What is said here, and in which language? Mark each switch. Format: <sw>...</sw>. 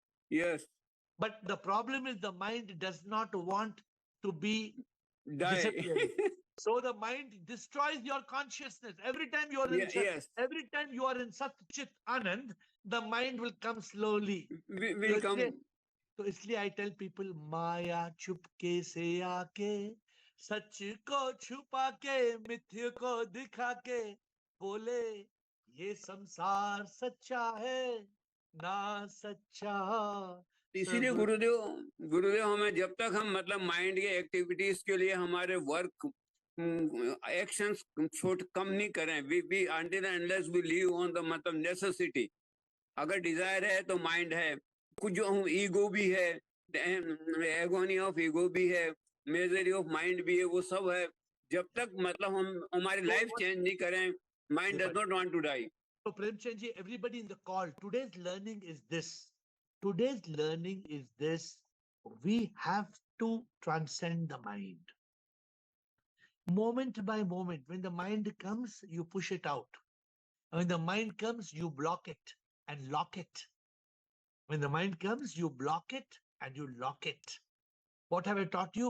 <en>Yes. But the problem is the mind does not want to be disappearing. So the mind destroys your consciousness. Every time you are in every time you are in Sat Chit Anand, the mind will come slowly. Will come.</en> <hi>So इसलिए</hi> <en>I tell people</en> <hi>माया चुपके से आके सच को छुपा के मिथ्य को दिखा के बोले ये संसार सच्चा है ना सच्चा इसीलिए गुरुदेव हमें जब तक हम मतलब माइंड के एक्टिविटीज के लिए हमारे वर्क एक्शंस कम नहीं करें</hi> <en>we until unless we leave on the</en> <hi>मतलब नेसेसिटी अगर डिजायर है तो माइंड है कुछ जो ईगो भी है एगोनी ऑफ ईगो भी है मेजरी ऑफ माइंड भी है वो सब है जब तक मतलब हम हमारी लाइफ चेंज नहीं करें</hi> <en>Mind does not want to die So Premchand ji, everybody in the call, today's learning is this. Today's learning is this. We have to transcend the mind. Moment by moment, when the mind comes, you push it out. When the mind comes, you block it and lock it. When the mind comes, you block it and you lock it. What have I taught you?</en>